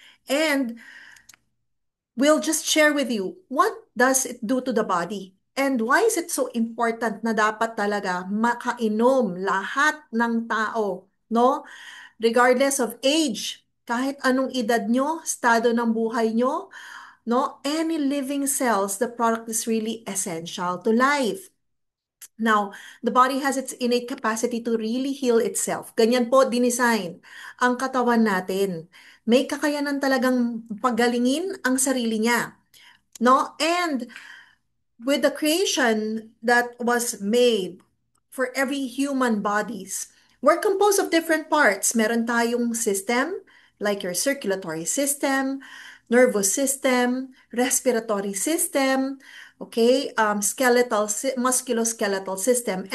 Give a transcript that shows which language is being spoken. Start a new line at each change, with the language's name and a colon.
English: And we'll just share with you what does it do to the body and why is it so important
Filipino: na dapat talaga makainom lahat ng tao, no?
English: Regardless of age,
Filipino: kahit anong edad nyo, estado ng buhay nyo, no?
English: Any living cells, the product is really essential to life. Now, the body has its innate capacity to really heal itself.
Filipino: Ganyan po dinesign ang katawan natin. May kakayanan talagang pagalingin ang sarili niya. No?
English: And with the creation that was made for every human bodies, we're composed of different parts.
Filipino: Meron tayong
English: system, like your circulatory system, nervous system, respiratory system, okay, musculoskeletal system.